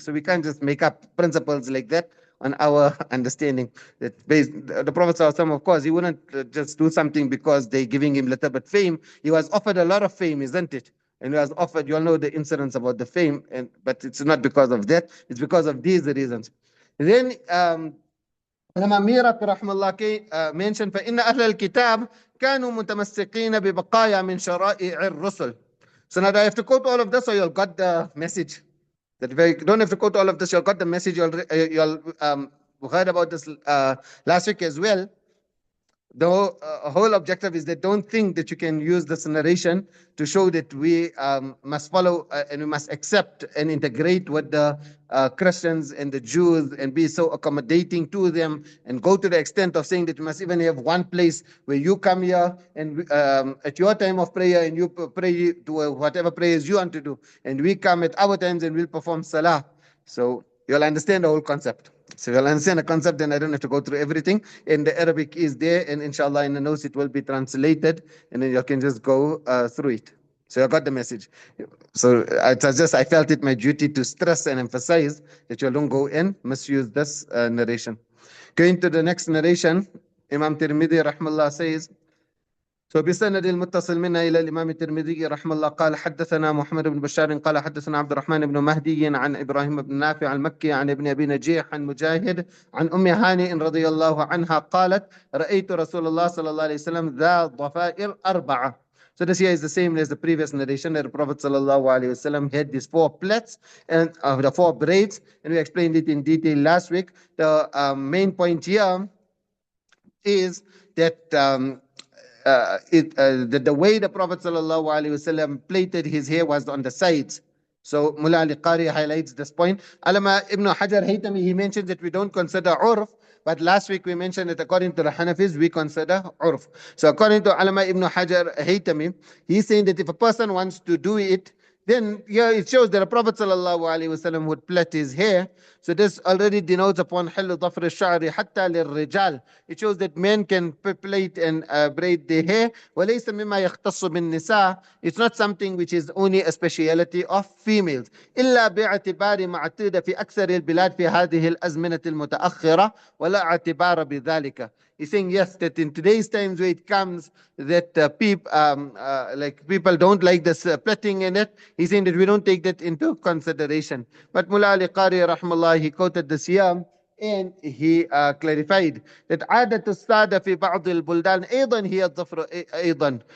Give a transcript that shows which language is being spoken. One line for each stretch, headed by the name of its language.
English: So we can't just make up principles like that on our understanding. That the Prophet ﷺ, of course, he wouldn't just do something because they're giving him little bit fame. He was offered a lot of fame, isn't it? And he was offered, you all know the incidents about the fame, but it's not because of that. It's because of these reasons. Then Al-Muhammadiyya rahimahullah mentioned,
Arabic: فَإِنَّ أَهْلَ الْكِتَابِ كَانُوا مُتَمَسِّقِينَ بِبَقَايَا مِنْ شَرَائِعِ الرُّسُلِ.
English: So now I have to quote all of this, so you'll got the message. That if you don't have to quote all of this, you'll got the message. You'll heard about this last week as well. The whole objective is that don't think that you can use this narration to show that we must follow and we must accept and integrate with the Christians and the Jews and be so accommodating to them and go to the extent of saying that we must even have one place where you come here and at your time of prayer and you pray to whatever prayers you want to do, and we come at our times and we'll perform salah. So you'll understand the whole concept. So you'll understand the concept, and I don't have to go through everything. And the Arabic is there, and inshallah in the notes it will be translated, and then you can just go through it. So you got the message. So I felt it my duty to stress and emphasize that you don't go and misuse this narration. Going to the next narration, Imam Tirmidhi rahmallah says,
Arabic: فبسند المتصل منا إلى الإمام الترمذي رحمه الله قال حدثنا محمد بن بشار قال حدثنا عبد الرحمن بن مهدي عن إبراهيم بن نافع المكي عن ابن أبي نجيح عن مجاهد عن أم هانئ رضي الله عنها قالت رأيت رسول الله صلى الله عليه وسلم ذا ضفائر أربعة.
English: So this here is the same as the previous narration that the Prophet sallallahu alaihi wasallam had these four plaits and the four braids, and we explained it in detail last week. The main point here is that the way the Prophet ﷺ plaited his hair was on the sides. So Mullah Ali Qari highlights this point. Alama Ibn Hajar Haytami, he mentions that we don't consider urf, but last week we mentioned that according to the Hanafis, we consider urf. So according to Alama Ibn Hajar Haytami, he's saying that if a person wants to do it, then yeah, it shows that the Prophet ﷺ would plait his hair. So this already denotes upon
Arabic: حل ضفر الشعر حتى للرجال.
English: It shows that men can plait and braid their hair.
Arabic: وليس مما يختص بالنساء.
English: It's not something which is only a speciality of females.
Arabic: إلا باعتبار ما اعتاد في أكثر البلاد في هذه الأزمنة المتأخرة ولا اعتبار بذلك.
English: He's saying yes, that in today's times where it comes that people don't like this plaiting in it, he's saying that we don't take that into consideration. But Mullah Ali Qari rahmallah, he quoted this here and he clarified that
Arabic: عادة السادة في بعض البلدان أيضا هي الظفر أيضا.